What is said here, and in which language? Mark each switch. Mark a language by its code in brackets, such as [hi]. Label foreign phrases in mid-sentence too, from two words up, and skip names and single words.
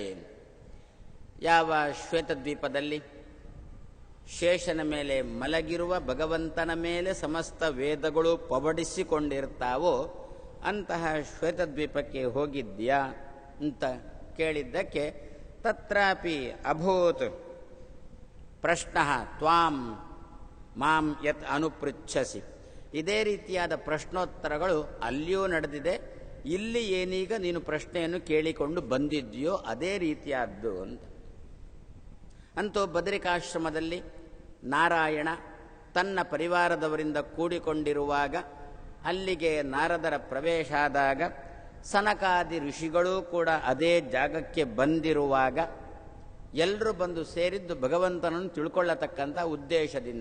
[kn] ಯಾವ ಶ್ವೇತದ್ವೀಪದಲ್ಲಿ ಶೇಷನ ಮೇಲೆ ಮಲಗಿರುವ ಭಗವಂತನ ಮೇಲೆ ಸಮಸ್ತ ವೇದಗಳು ಪಬಡಿಸಿಕೊಂಡಿರ್ತಾವೋ ಅಂತಹ ಶ್ವೇತದ್ವೀಪಕ್ಕೆ ಹೋಗಿದ್ಯಾ ಅಂತ ಕೇಳಿದ್ದಕ್ಕೆ, [sa] ತತ್ರಾಪಿ ಅಭೂತ್ ಪ್ರಶ್ನಃ ತ್ವಾಂ ಮಾಂ ಯತ್ ಅನುಪೃಚ್ಛಸಿ. [kn] ಇದೇ ರೀತಿಯಾದ ಪ್ರಶ್ನೋತ್ತರಗಳು ಅಲ್ಲಿಯೂ ನಡೆದಿದೆ. ಇಲ್ಲಿ ಏನೀಗ ನೀನು ಪ್ರಶ್ನೆಯನ್ನು ಕೇಳಿಕೊಂಡು ಬಂದಿದ್ದೀಯೋ ಅದೇ ರೀತಿಯಾದ್ದು ಅಂತ. ಅಂತೂ ಬದರಿಕಾಶ್ರಮದಲ್ಲಿ ನಾರಾಯಣ ತನ್ನ ಪರಿವಾರದವರಿಂದ ಕೂಡಿಕೊಂಡಿರುವಾಗ ಅಲ್ಲಿಗೆ ನಾರದರ ಪ್ರವೇಶ ಆದಾಗ, ಸನಕಾದಿ ಋಷಿಗಳೂ ಕೂಡ ಅದೇ ಜಾಗಕ್ಕೆ ಬಂದಿರುವಾಗ ಎಲ್ಲರೂ ಬಂದು ಸೇರಿದ್ದು ಭಗವಂತನನ್ನು ತಿಳ್ಕೊಳ್ಳತಕ್ಕಂಥ ಉದ್ದೇಶದಿಂದ.